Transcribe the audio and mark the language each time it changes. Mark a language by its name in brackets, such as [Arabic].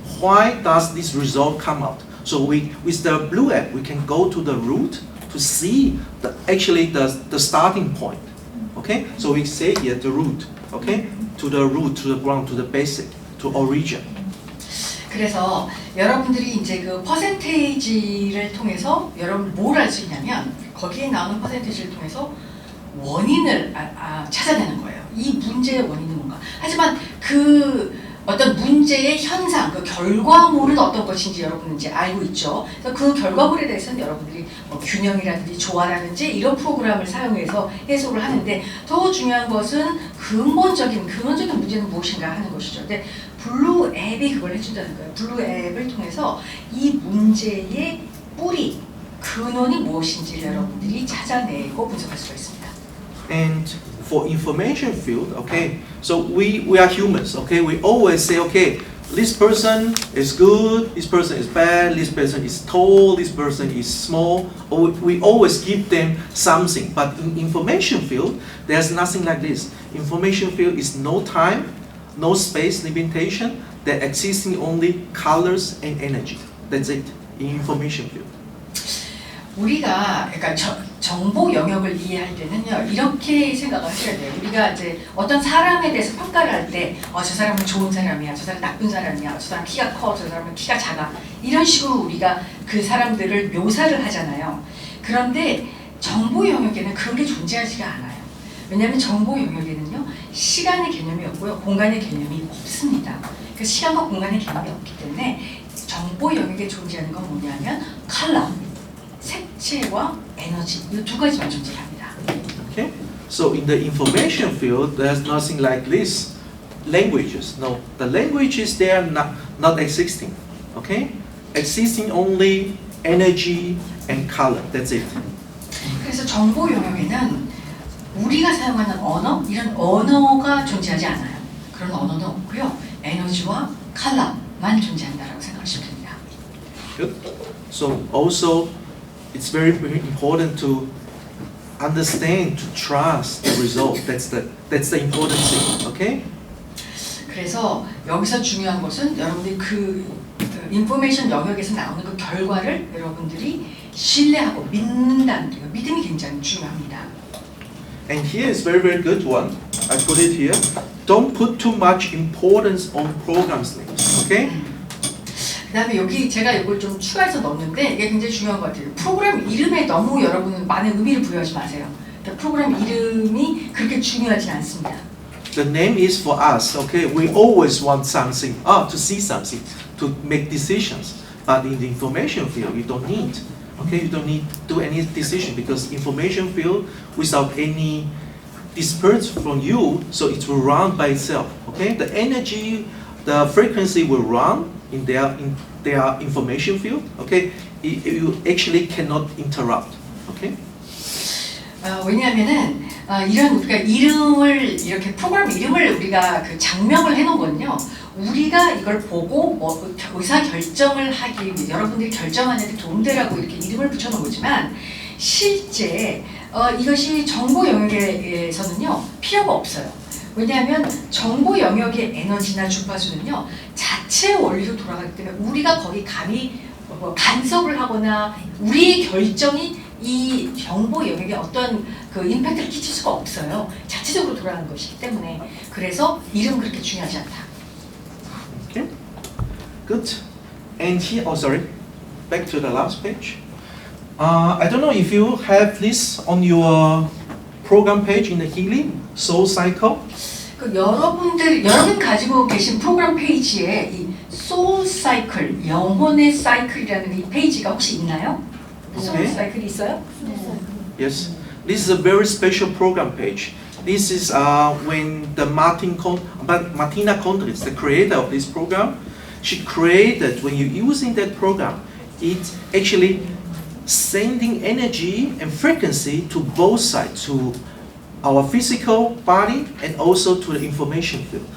[English] Why does this result come out? So with the blue app, we can go to the root to see the starting point. Okay, so we say here the root. Okay, to the root, to the ground, to the basic, to origin. [Korean] 그래서 여러분들이 이제 그 퍼센테이지를 통해서 여러분 뭘 알 수 있냐면 거기에 나오는 퍼센테이지를 통해서 원인을 찾아내는 거예요. 이 문제의 원인은 뭔가. 하지만 그 어떤 문제의 현상, 그 결과물은 어떤 것인지 여러분은 이제 알고 있죠. 그래서 그 결과물에 대해서는 여러분들이 균형이라든지 조화라든지 이런 프로그램을 사용해서 해석을 하는데 더 중요한 것은 근본적인 문제는 무엇인가 하는 것이죠. 근데 블루 앱이 그걸 해준다는 거예요. 블루 앱을 통해서 이 문제의 뿌리, 근원이 무엇인지 여러분들이 찾아내고 분석할 수가 있습니다. [English] And for information field, okay, so we are humans, okay, we always say, okay, this person is good, this person is bad, this person is tall, this person is small, or we always give them something, but in information field, there's nothing like this. Information field is no time, no space limitation, there existing only colors and energy. That's it, in information field. [Korean] 우리가 그러니까 정보 영역을 이해할 때는요 이렇게 생각을 하셔야 돼요. 우리가 이제 어떤 사람에 대해서 평가를 할 때 저 사람은 좋은 사람이야, 저 사람 나쁜 사람이야, 저 사람 키가 커, 저 사람은 키가 작아 이런 식으로 우리가 그 사람들을 묘사를 하잖아요. 그런데 정보 영역에는 그런 게 존재하지가 않아요. 왜냐하면 정보 영역에는요 시간의 개념이 없고요 공간의 개념이 없습니다. 그 시간과 공간의 개념이 없기 때문에 정보 영역에 존재하는 건 뭐냐면 컬러, 색채와 에너지 이 두 가지만 존재합니다. [English] Okay, so in the information field, there's nothing like this. Languages, no, the languages they are not existing. Okay, existing only energy and color. That's it. 그래서 정보 영역에는 우리가 사용하는 언어 이런 언어가 존재하지 않아요. 그런 언어는 없고요. 에너지와 컬러만 존재한다라고 생각하시면 됩니다. Good. So also. It's very, very important to understand, to trust the result. That's the important thing. Okay? [Korean] 그래서 여기서 중요한 것은 여러분들이 그 인포메이션 영역에서 나오는 그 결과를 여러분들이 신뢰하고 믿는다는 게 믿음이 굉장히 중요합니다. [English] And here is very, very good one. I put it here. Don't put too much importance on programs names. Okay? [Korean] 그 다음에 여기 제가 이걸 좀 추가해서 넣었는데 이게 굉장히 중요한 것 같아요. 프로그램 이름에 너무 여러분은 많은 의미를 부여하지 마세요. 그러니까 프로그램 이름이 그렇게 중요하지 않습니다. [English] The name is for us, okay? We always want something, to see something, to make decisions. But in the information field, you don't need. Okay, you don't need to do any decision because information field without any dispersed from you, so it will run by itself. Okay, the energy, the frequency will run in their information field. Okay, you actually cannot interrupt. Okay. [Korean] 왜냐하면은 이런 우리가 이름을 이렇게 프로그램 이름을 우리가 그 장명을 해놓은 거는요. 우리가 이걸 보고 뭐 의사 결정을 하기 위해 여러분들이 결정하는 데 도움되라고 이렇게 이름을 붙여놓은 거지만 실제 이것이 정보 영역에서는요 필요가 없어요. 왜냐하면 정보 영역의 에너지나 주파수는요 자체 원리로 돌아가기 때문에 우리가 거기 감히 간섭을 하거나 우리의 결정이 이 정보 영역에 어떤 그 임팩트를 끼칠 수가 없어요. 자체적으로 돌아가는 것이기 때문에 그래서 이름은 그렇게 중요하지 않다. [English] Okay, good. And here, oh sorry, back to the last page. I don't know if you have this on your program page in the Healing Soul Cycle. [Korean] 그 여러분 가지고 계신 프로그램 페이지에 이 소울 사이클, 영혼의 사이클이라는 이 페이지가 혹시 있나요? 소울 [English] Okay. [Korean] 사이클이 있어요? [English] Yes, this is a very special program page. This is when the Martina Contreras, the creator of this program, she created, when you're using that program, it's actually sending energy and frequency to both sides, to our physical body and also to the information field.